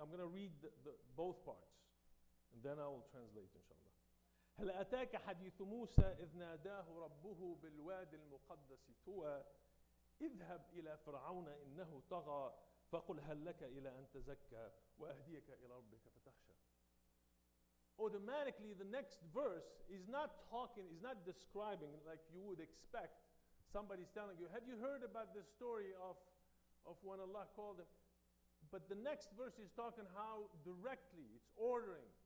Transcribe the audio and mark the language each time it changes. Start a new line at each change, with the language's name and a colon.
English: I'm going to read both parts, and then I will translate, inshallah.
Arabic: هل أتاك حديث موسى إذ ناداه ربه بالوادي المقدس طوى اذهب إلى فرعون إنه طغى فقل هل لك إلى أن تزكى وأهديك إلى ربك فتخشى.
English: Automatically, the next verse is not talking, is not describing like you would expect. Somebody's telling you, have you heard about the story of when Allah called him? But the next verse is talking how directly, it's ordering.